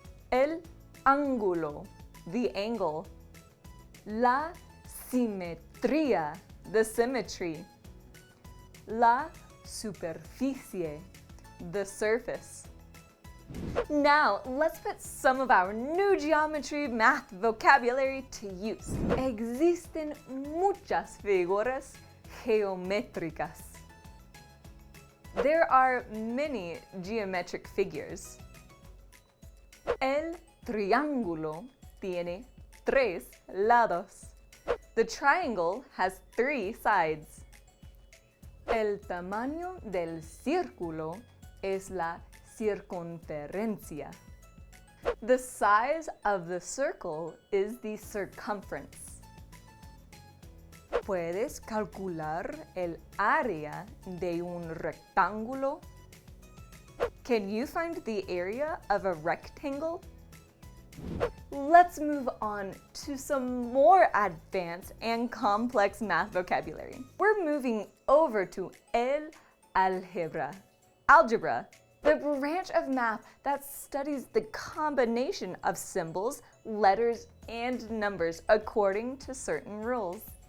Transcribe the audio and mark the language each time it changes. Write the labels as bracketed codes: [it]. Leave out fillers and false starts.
[en] El ángulo, the angle. La simetría, the symmetry. La superficie, the surface. Now, let's put some of our new geometry math vocabulary to use. [es] Existen muchas figuras geométricas. [en] There are many geometric figures. [es] El triángulo tiene 3 lados. [en] The triangle has 3 sides. [es] El tamaño del círculo es la CIRCUNFERENCIA. [en] The size of the circle is the circumference. [es] ¿Puedes calcular el área de un rectángulo? [en] Can you find the area of a rectangle? Let's move on to some more advanced and complex math vocabulary. We're moving over to el álgebra, algebra, the branch of math that studies the combination of symbols, letters, and numbers according to certain rules.